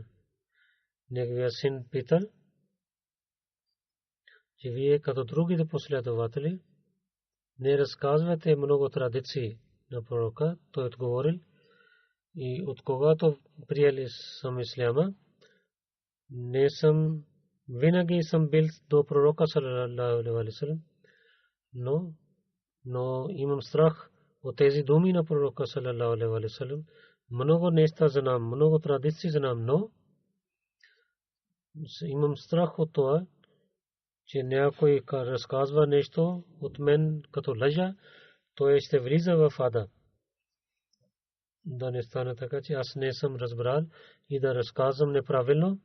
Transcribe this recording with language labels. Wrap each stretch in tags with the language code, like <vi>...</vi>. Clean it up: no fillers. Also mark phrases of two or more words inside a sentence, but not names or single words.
<bg>Неговия син питал, че вие като другите последователи не разказвате много традиции на пророка. Той отговорил, и от когато приели съм исляма, не съм винаги съм бил до пророка</bg> <ar>صلى الله عليه وسلم,</ar> <bg>но имам страх от тези думи на пророка</bg> <ar>صلى الله عليه وسلم.</ar> <bg>Много неща знам, много традиции знам, но имам страх от това, че някой разказва нещо от мен като лъжа, той ще влиза в ада. Да не стане така, че аз не съм разбрал и да разказвам неправилно.</bg>